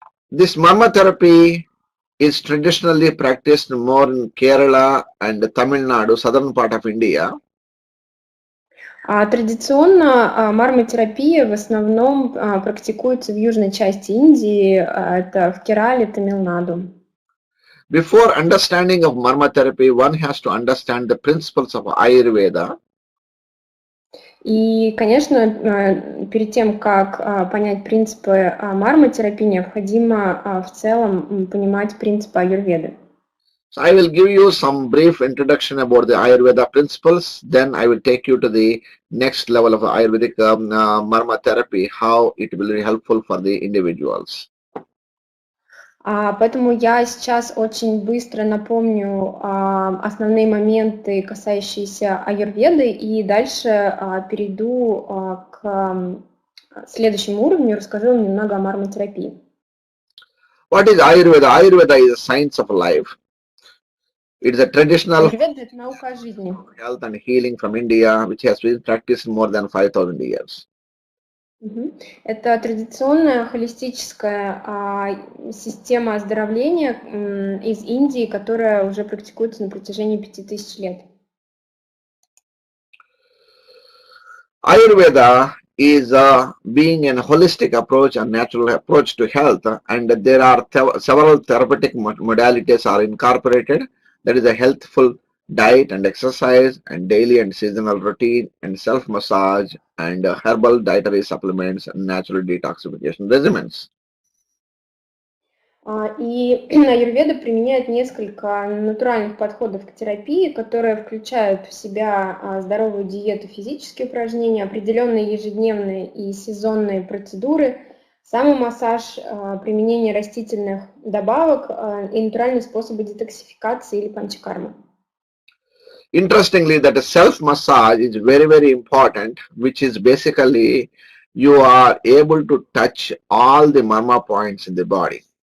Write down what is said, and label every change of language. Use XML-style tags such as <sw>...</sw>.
<en>This marmotherapy is traditionally practiced more in Kerala and Tamil Nadu, southern part of India.</en> <ru>Традиционно марматерапия в основном практикуется в южной части Индии, это в Керале, Тамилнаду.</ru> <en>Before understanding of marmotherapy, one has to understand the principles of Ayurveda.</en> <ru>И, конечно, перед тем, как понять принципы марматерапии, необходимо в целом понимать принципы аюрведы.</ru> <en>So I will give you some brief introduction about the Ayurveda principles. Then I will take you to the next level of Ayurvedic marmotherapy, how it will be helpful for the individuals.</en> <ru>Поэтому я сейчас очень быстро напомню основные моменты, касающиеся аюрведы, и дальше перейду к следующему уровню и расскажу вам немного о марматерапии.</ru> <en>What is Ayurveda? Ayurveda is a science of life. It is a traditional</en> <ru>Аюрведа – это наука о жизни.</ru> <en>Health and healing from India, which has been practiced more than 5,000 years.</en> <ru>Это традиционная холистическая система оздоровления из Индии, которая уже практикуется на протяжении 5000 лет.</ru> <en>Ayurveda is being a holistic approach and natural approach to health, and there are several therapeutic modalities are incorporated. That is a healthful diet and exercise and daily and seasonal routine and self-massage and herbal dietary supplements and natural detoxification regimens.</en> <ru>И аюрведа применяет несколько натуральных подходов к терапии, которые включают в себя здоровую диету, физические упражнения, определенные ежедневные и сезонные процедуры, самомассаж, применение растительных добавок и натуральные способы детоксификации или панчакармы.</ru> <en>Interestingly, that self-massage is very, very important, which is basically you are able to touch all the marma points in the body.</en>